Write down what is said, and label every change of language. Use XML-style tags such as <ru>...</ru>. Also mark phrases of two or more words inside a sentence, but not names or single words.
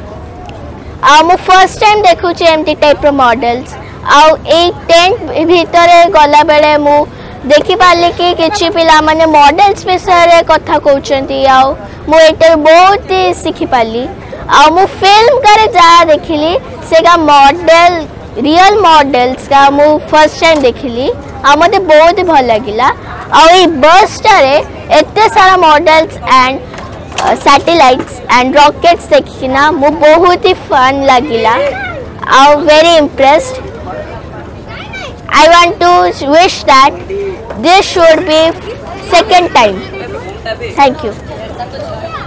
<or>मु</or> <en>first time</en> <or>ଦେଖୁଚି ଏମିତି ଟାଇପ ର ମଡେଲ୍ସ ଆଉ ଏକ ଟେଣ୍ଟ ଭିତର ଗଲା ବେଳେ ମୁ ଦେଖି ପାରିଲି କି କିଛି ପିଲା ମାନେ ମଡେଲ୍ସ ବିଷୟ କଥା କହୁଚନ୍ତି ଆଉ ମୁ ଏଥିରେ ବହୁତ ଶିଖି ପାରିଲି। ଆଉ ମୁ ଫିଲ୍ମ କରେ ଯା ଦେଖିଲି ସେଗା ମଡେଲ</or> <en>real models</en> <or>କା ମୁ</or> <en>first time</en> <or>ଦେଖିଲି ଆ ମତେ ବହୁତ ଭଲ ଲାଗିଲା। ଆଉ ଏ ବସ ରେ ଏତେ ସାରା</or> <en>models and satellites and rockets</en> <or>ଦେଖିନା ମୁ ବହୁତ ହି ଫନ ଲାଗିଲା।</or> <en>आउ very impressed. I want to wish that this should be second time. Thank you.</en>